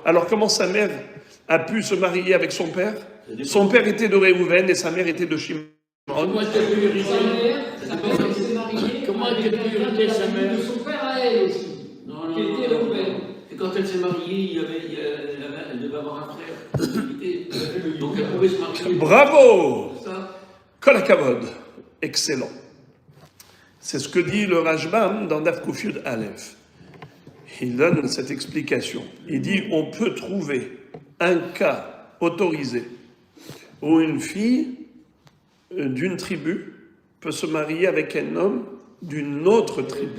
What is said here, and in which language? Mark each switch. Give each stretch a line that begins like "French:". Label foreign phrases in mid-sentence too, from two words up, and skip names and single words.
French: Alors comment sa mère a pu se marier avec son père? Son père était de Réhouven et sa mère était de Shimon. Comment est-ce qu'elle a pu hériter? Comment elle a pu hériter sa mère? De son père à elle aussi. Non. Qui était Réhouven. Et quand elle s'est mariée, elle devait avoir un frère. Donc elle pouvait se marier. Bravo! Ça.
Hebrew: כל הכבוד.
French: Excellent. C'est ce que dit le Rashbam dans
Hebrew: דף קוף יוד אלף.
French: Il donne cette explication. Il dit on peut trouver un cas autorisé où une fille d'une tribu peut se marier avec un homme d'une autre tribu.